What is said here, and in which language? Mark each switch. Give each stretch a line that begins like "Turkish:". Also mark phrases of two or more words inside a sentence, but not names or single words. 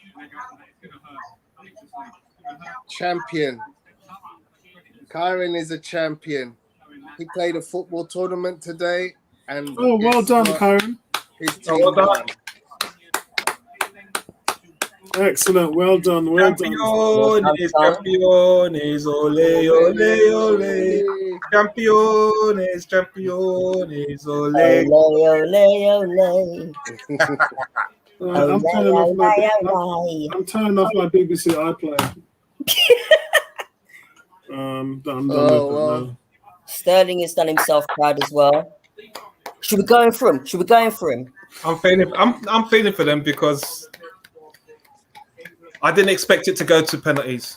English: Champion. Kyron is a champion. He played a football tournament today, and well done, Kyron. His team won. Excellent, well done,
Spanish: Campeones, ole, ole, ole. Campeones, ole. Ole.
English: I'm turning off my BBC iPlayer. I'm done with that now. Sterling has done himself proud as well. Should we go in for him? Should we go in for him? I'm feeling for them because I didn't expect it to go to penalties.